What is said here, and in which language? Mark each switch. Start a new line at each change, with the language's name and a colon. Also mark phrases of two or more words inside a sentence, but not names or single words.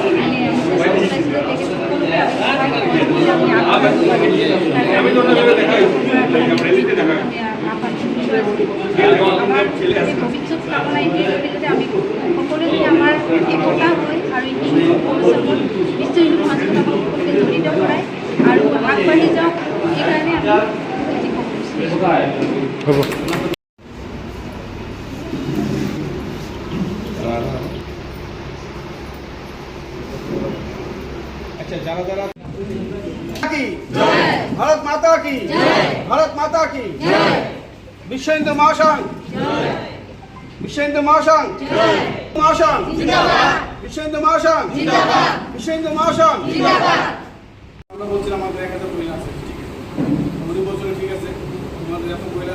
Assamese: ভৱিষ্যত কামনা এইটোৱে আমি সকলোৱে আমাৰ একতা হয় আৰু বিশ্ব হিন্দু সমাজখন আমাক সকলোকে জড়িত কৰায় আৰু আগবাঢ়ি যাওক, সেইকাৰণে আমি হ'ব।
Hindi: भारत माता की भारत माता की विश्व हिंदू महासंघ विश्व हिंदू महासंघ महासंघ विश्व हिंदू महासंघ विश्व हिंदू महासंघ
Bangla: আমরা বলছিলাম আমাদের 1000 মহিলা আছে, ঠিক আছে, উনি বলছিল ঠিক আছে তোমাদের এত মহিলা